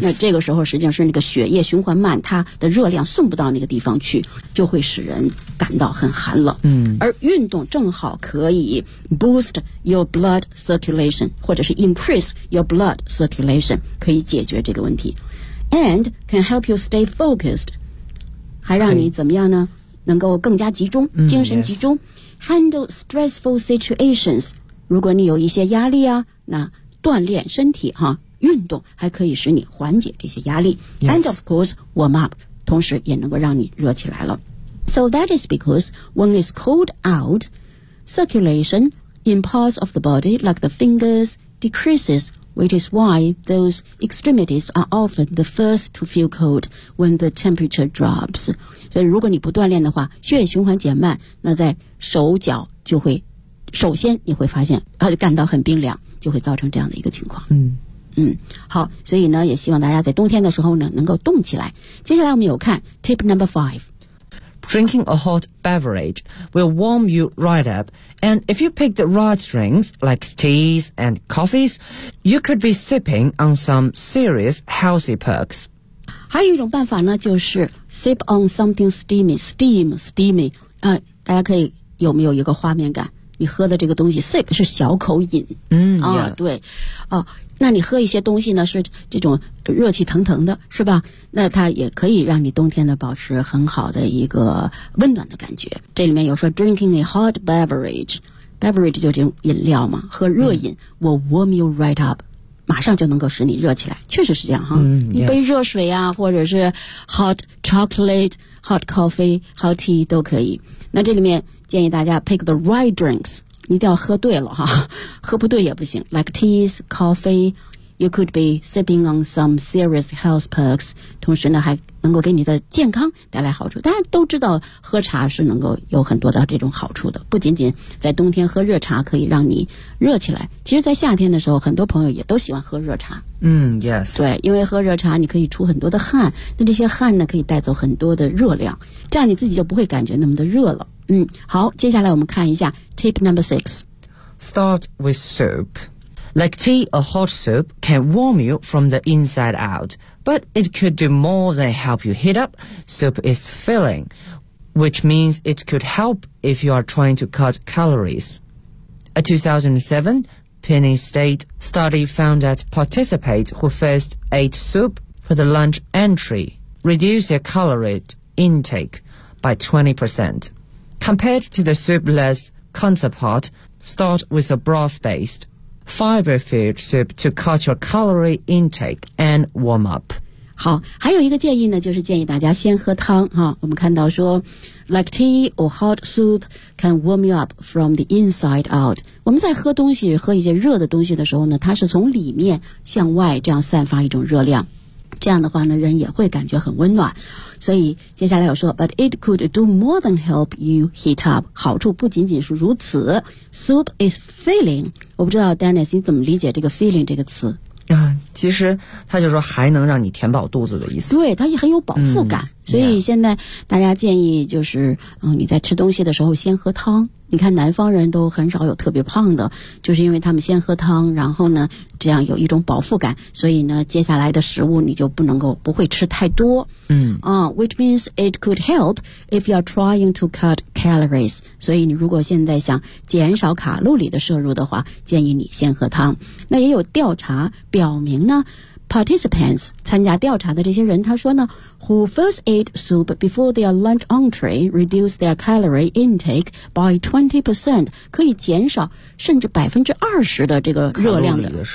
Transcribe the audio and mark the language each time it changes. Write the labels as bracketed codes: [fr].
[zh] 那这个时候实际上是那个血液循环慢它的热量送不到那个地方去就会使人感到很寒冷、而运动正好可以 [en] boost your blood circulation [zh] 或者是 [en] increase your blood circulation [zh] 可以解决这个问题 [en] and can help you stay focused [zh] 还让你怎么样呢能够更加集中精神集中、 [en] yes. Handle stressful situations [zh] 如果你有一些压力啊那锻炼身体哈、啊，运动还可以使你缓解这些压力、 [en] yes. and of course warm up [zh] 同时也能够让你热起来了。 [en] So that is because when it's cold out, circulation in parts of the body like the fingers decreases, which is why those extremities are often the first to feel cold when the temperature drops. [zh] 所以如果你不锻炼的话，血液循环减慢，那在手脚就会首先你会发现感到很冰凉，就会造成这样的一个情况。好，所以呢也希望大家在冬天的时候呢能够动起来。接下来我们有看 [en] tip number five. Drinking a hot beverage will warm you right up, and if you pick the right drinks like teas and coffees, you could be sipping on some serious healthy perks. [zh] 还有一种办法呢，就是 [en] sip on something steamy、 [zh] 大家可以有没有一个画面感，你喝的这个东西 sip 是小口饮。对哦，那你喝一些东西呢，是这种热气腾腾的，是吧？那它也可以让你冬天的保持很好的一个温暖的感觉。这里面有说 [en] drinking a hot beverage, [zh] beverage 就这种饮料嘛，喝热饮、 [en] will warm you right up, [zh] 马上就能够使你热起来，确实是这样哈。一杯热水啊，或者是 [en] hot chocolate, hot coffee, hot tea [zh] 都可以。那这里面建议大家 [en] pick the right drinks, [zh] 你一定要喝对了哈，喝不对也不行。 [en] Like teas, coffee, you could be sipping on some serious health perks. [zh] 同时呢，还能够给你的健康带来好处。大家都知道，喝茶是能够有很多的这种好处的。不仅仅在冬天喝热茶可以让你热起来，其实在夏天的时候，很多朋友也都喜欢喝热茶。 [en] yes. [zh] 对，因为喝热茶你可以出很多的汗，那这些汗呢可以带走很多的热量，这样你自己就不会感觉那么的热了。好，接下来我们看一下 [en] tip number six. Start with soup. Like tea, a hot soup can warm you from the inside out, but it could do more than help you heat up. Soup is filling, which means it could help if you are trying to cut calories. A 2007 Penn State study found that participants who first ate soup for the lunch entry reduced their calorie intake by 20%. Compared to the soupless counterpart, start with a broth-based, fiber-filled soup to cut your calorie intake and warm up. [zh] 好，还有一个建议呢，就是建议大家先喝汤哈。我们看到说 ， [en] like tea or hot soup can warm you up from the inside out. [zh] 我们在喝东西，喝一些热的东西的时候呢，它是从里面向外这样散发一种热量。这样的话呢，人也会感觉很温暖。所以接下来有说 [en] But it could do more than help you heat up. [zh] 好处不仅仅是如此。 [en] Soup is filling. [zh] 我不知道 Dennis 你怎么理解这个 filling 这个词啊？其实他就说还能让你填饱肚子的意思。对，它也很有饱腹感。所以现在大家建议就是你在吃东西的时候先喝汤。你看南方人都很少有特别胖的，就是因为他们先喝汤，然后呢这样有一种饱腹感，所以呢接下来的食物你就不会吃太多。 [en] Which means it could help if you're trying to cut calories. [zh] 所以你如果现在想减少卡路里的摄入的话，建议你先喝汤。那也有调查表明呢，Participants 参加调查的这些人，他说呢 ， [en] who first ate soup before their lunch entree reduced their calorie intake by 20%， [zh] 可以减少甚至20%的这个热量的